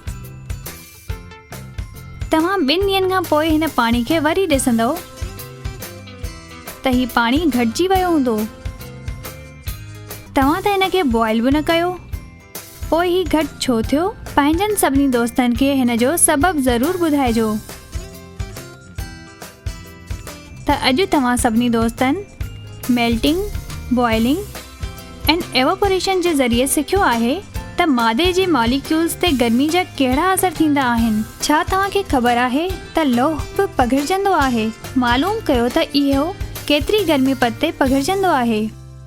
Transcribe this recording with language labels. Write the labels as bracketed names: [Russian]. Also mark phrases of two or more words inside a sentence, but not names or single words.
[Sindhi] तव्हां 2 ॾींहंनि खां पोइ हिन पाणी खे वरी ॾिसंदो त हीउ पाणी घटिजी वियो हूंदो। तव्हां त हिन खे बॉइल बि न कयो, पोइ हीउ घटि छो थियो? पंहिंजनि सभिनी दोस्तनि खे हिन जो सबबु ज़रूरु ॿुधाइजो। त अॼु तव्हां सभिनी दोस्तनि [English] melting, boiling and evaporation [Sindhi] जे ज़रिए सिखियो आहे त मादे जे मॉलिक्यूल्स ते गर्मी जा कहिड़ा असर थींदा आहिनि। छा तव्हांखे ख़बर आहे त लौह बि पघिरजंदो आहे? मालूम कयो त इहो केतिरी गर्मी पद ते पघिरजंदो आहे।